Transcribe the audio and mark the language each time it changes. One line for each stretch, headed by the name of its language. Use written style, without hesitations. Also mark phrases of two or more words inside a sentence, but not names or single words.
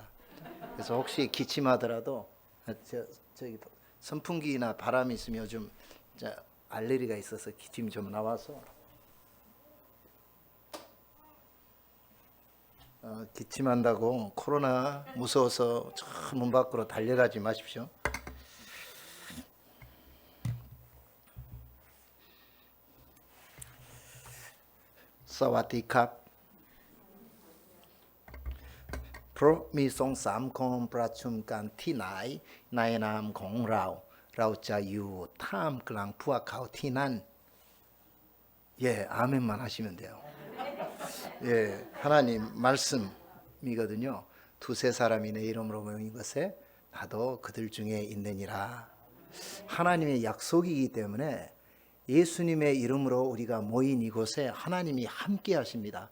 Korean: 그래서 혹시 기침하더라도 저기 선풍기나 바람이 있으면 요즘 알레르기가 있어서 기침이 좀 나와서 기침한다고 코로나 무서워서 저 문 밖으로 달려가지 마십시오.
Thai: สวัสดีครับ. เพราะมีสองสามคนประชุมกันที่ไหนในนามของเราจะอยู่ท่ามกลางพวกเขาที่นั่น.
Korean: 예, 아멘만 하시면 돼요. 예, 하나님 말씀이거든요. 두세 사람이 내 이름으로 모인 것에 나도 그들 중에 있느니라. 하나님의 약속이기 때문에 예수님의 이름으로 우리가 모인 이곳에 하나님이 함께 하십니다.